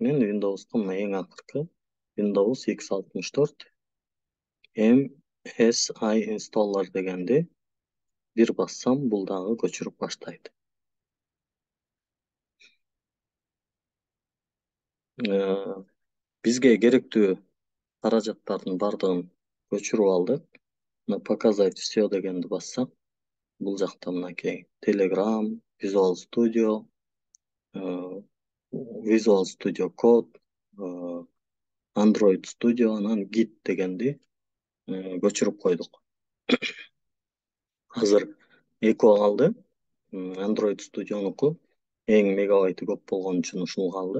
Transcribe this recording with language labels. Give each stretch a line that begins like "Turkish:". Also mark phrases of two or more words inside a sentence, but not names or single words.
Kyrgyz: Мен Windows'ка мына эң акыркы Windows X64
English: MSI installer
Kyrgyz: дегенди бир бассам, бул дагы көчүрүп баштайт. Бизге керектүү каражаттардын бардыгын көчүрүп алдык. Мына
Russian: показать все
Kyrgyz: дегенди бассак, бул жакта мынакей Telegram, Visual Studio, Visual Studio Code, Android Studio, анан Git дегенди көчүрүп койдук. Азыр экөө калды. Android Studio'нуку эң мегабайты көп болгон үчүн ушул калды.